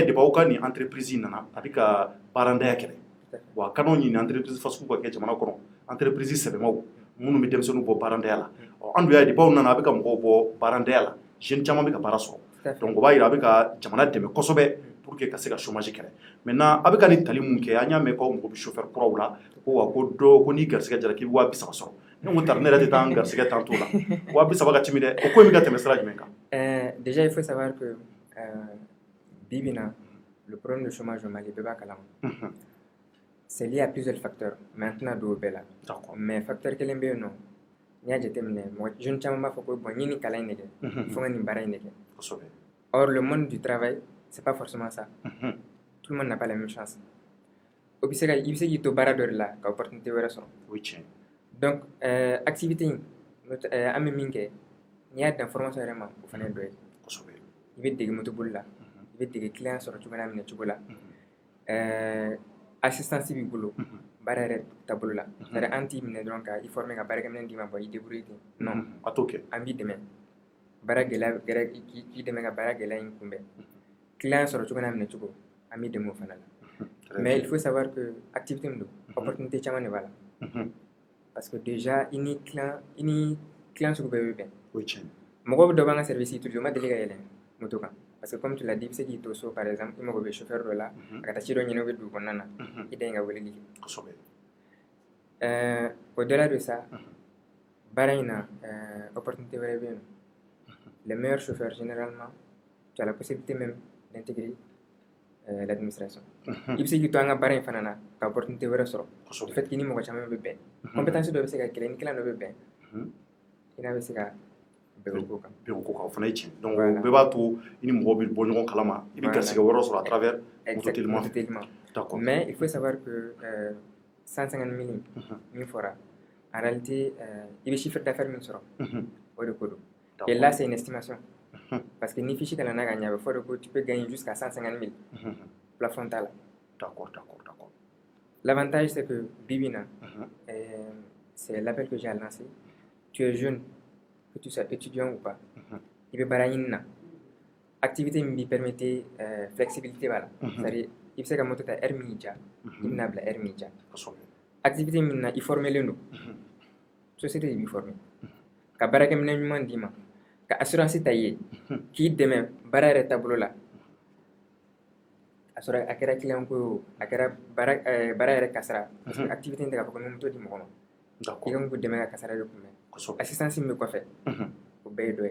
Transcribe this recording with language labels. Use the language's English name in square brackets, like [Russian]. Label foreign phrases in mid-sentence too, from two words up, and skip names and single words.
[Bambara] ye depuis aw ka nin entreprise nana a bɛ ka baarantanya kɛlɛ wa kan'aw ɲini entreprise fasugu ka kɛ jamana kɔnɔ entreprise sɛbɛmaw minnu bɛ denmisɛnninw bɔ baarantanya la an dun y'a ye depuis aw nana a bɛ ka mɔgɔw bɔ baarantanya la jeunes caman bɛ ka baara sɔrɔ donc o b'a jira a bɛ ka jamana dɛmɛ kosɛbɛ [French] pour que [Bambara] ka se ka chômage kɛlɛ maintenant a bɛ ka nin tali mun kɛ an y'a mɛn k'aw mago bɛ chauffeur kuraw la ko wa ko dɔ ko n'i garisɛgɛ jara k'i bɛ 200 sɔrɔ ne ko tari ne yɛrɛ tɛ taa an garisɛgɛ tan t'o la 200 ka timi dɛ o ko in bɛ ka tɛmɛ sira jumɛn kan [French] déjà il faut savoir que [Bambara] bi na [French] le problème de chômage au Mali [Bambara] bɛɛ b'a kalama [French] c'est lié à plusieurs facteurs maintenant [Bambara] dɔw bɛɛ la [French] mais facteur [Bambara] kelen bɛ yen nɔ n'i y'a jateminɛ [French] jeune [Bambara] caman b'a fɔ ko bon n ye nin kalan in de kɛ fo n ka nin baara in de kɛ or [French] le monde du travail c'est pas forcément ça tout le monde n'a pas la même chance [Bambara] i bɛ se k'i to baara dɔ de la ka opportunité wɛrɛ sɔrɔ donc activité in an bɛ min kɛ n'i y'a dan formation yɛrɛ ma o fana ye dɔ ye i bɛ dege moto boli la i bɛ dege client sɔrɔ cogo n'a minɛ cogo la assistance b'i bolo baara yɛrɛ taabolo la c'est-à-dire an t'i minɛ dɔrɔn ka i former ka baarakɛminɛn d'i ma bɔ i débrouiller ten non a t'o kɛ an b'i dɛmɛ baara gɛlɛya k'i dɛmɛ ka baara gɛlɛya in kunbɛn client sɔrɔ cogo n'a minɛ cogo an b'i dɛmɛ o fana la [French] mais il faut savoir que [Bambara] activité min don opportunité caman de b'a la [French] parce que déjà [Bambara] i ni client sugu bɛɛ bɛ bɛn mɔgɔ dɔ b'an ka service utiliser o ma deli ka yɛlɛn moto kan [French] parce que comme tu l'as dit [Bambara] i bɛ se k'i to so [French] par exemple [Bambara] i mago bɛ chauffeur dɔ la a ka taa ci dɔ ɲini o bɛ dugu kɔnɔna na i da in ka weleli kɛ [French] au-delà de ça [Bambara] baara in na opportunité wɛrɛ bɛ yen [French] les meilleurs chauffeurs généralement tu as la possibilité même d'intégrer l'administration [Bambara] i bɛ se k'i to an ka baara in fana na ka opportunité wɛrɛ sɔrɔ [French] du fait que [Bambara] i ni mɔgɔ caman bɛ bɛn compétence dɔ bɛ se ka kɛlɛ ni kilan dɔ bɛ bɛn i n'a bɛ se ka bɛn o ko kan o fana ye tiɲɛ donc o bɛɛ b'a to i ni mɔgɔw bɛ bɔ ɲɔgɔn kalama i bɛ garisɛgɛ wɛrɛ sɔrɔ [French] à travers [Bambara] mototéliman d'accord [French] mais il faut savoir que 150 000 [Bambara] min fɔra [French] en réalité [Bambara] i bɛ [French] chiffre d'affaires [Bambara] min sɔrɔ o de ko don [French] et là c'est une estimation parce que [Bambara] ni fiche kalanna ka ɲɛ a bɛ fɔ de ko [French] tu peux gagner jusqu'à 150 000 plafond [Bambara] t'a la [French] d'accord l'avantage c'est que Bibina c'est l'appel que j'ai lancé tu es jeune que tu sois étudiant ou pas [Bambara] i bɛ baara ɲini na activité min b'i permettre flexibilité b'a la c'est-à-dire i bɛ se ka moto ta heure min y'i diya i bɛna bila heure min y'i diya activité min na i formelen don société de b'i former ka baarakɛminɛn ɲuman d'i ma ka assurance ta i ye k'i dɛmɛ baara yɛrɛ taabolo la a sɔrɔ a kɛra client ko ye o a kɛra baara yɛrɛ kasara [French] parce que [Bambara] activité in tɛ k'a fɔ ko n bɛ moto di mɔgɔ ma i ka moto dɛmɛ ka kasara de kunbɛn assistance min bɛ kɔfɛ o bɛɛ ye dɔ ye